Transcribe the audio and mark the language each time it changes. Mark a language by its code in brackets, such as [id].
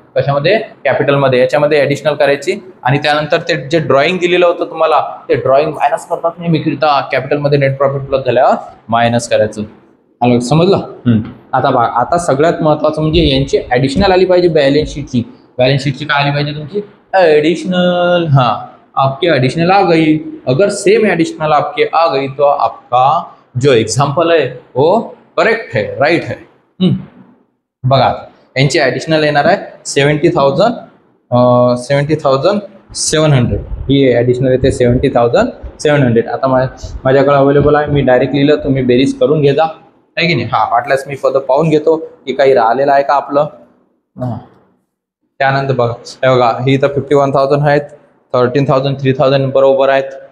[mr] कशामध्ये कॅपिटलमध्ये. याच्यामध्ये ऍडिशनल करायची आणि त्यानंतर ते जे ड्रॉइंग दिलेलं होतं तुम्हाला ते ड्रॉइंग मायनस करतात नाही विक्रीता. कॅपिटलमध्ये नेट प्रॉफिट प्लस झाल्यावर मायनस करायचं. आलं समजलं. आता बघा आता सगळ्यात महत्वाचं म्हणजे यांची ऍडिशनल आली पाहिजे बॅलन्स शीटची. बॅलन्स शीटची काय आली पाहिजे तुमची एडिशनल. [hi] हाँ आपके एडिशनल आ गई. अगर सेम एडिशनल आपके आ गई तो आपका जो एग्जाम्पल है वो करेक्ट है, राइट है. [mr] बघा यांची ऍडिशनल येणार आहे 70,700. ही ऍडिशनल येते 70,700. आता माझ्याकडे अवेलेबल आहे, मी डायरेक्ट लिहिलं, तुम्ही बेरीज करून घे जा आहे की नाही. हा वाटल्यास मी पद पाहून घेतो की काही राहिलेलं आहे का आपलं. त्यानंतर बघा ही इथं 51,000 आहेत, 13,000 3,000 बरोबर आहेत.